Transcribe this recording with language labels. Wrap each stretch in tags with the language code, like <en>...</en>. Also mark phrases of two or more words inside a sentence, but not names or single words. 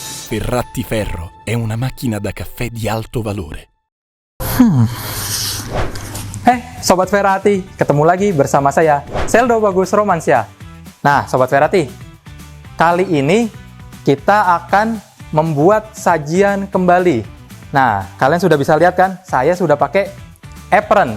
<it>Sferrati Ferro è una macchina da caffè di alto valore.</it> <id>Sobat Ferrati, ketemu lagi bersama saya, Seldo Bagus Romansyah. Nah, Sobat Ferrati, kali ini kita akan membuat sajian kembali. Nah, kalian sudah bisa lihat kan, saya sudah pakai apron.</id>